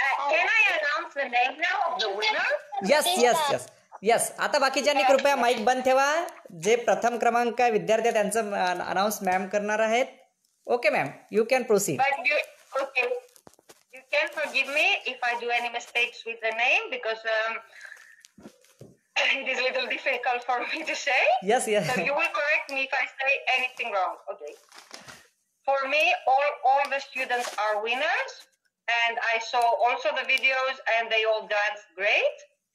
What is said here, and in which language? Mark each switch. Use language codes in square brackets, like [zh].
[en] Can I announce the name now of the winner? Yes yes yes yes. [mr] आता बाकीच्यांनी कृपया mic बंद ठेवा. जे प्रथम क्रमांक विद्यार्थी त्यांचं अनाउन्स मॅम करणार आहेत. [en] Okay ma'am, you can proceed. But okay. You can forgive me if I do any mistakes with the name because it is a little difficult for me to say. Yes yes. So you will correct me if I say anything wrong. Okay. For me, all the students are winners, and I saw also the videos, and they all danced great.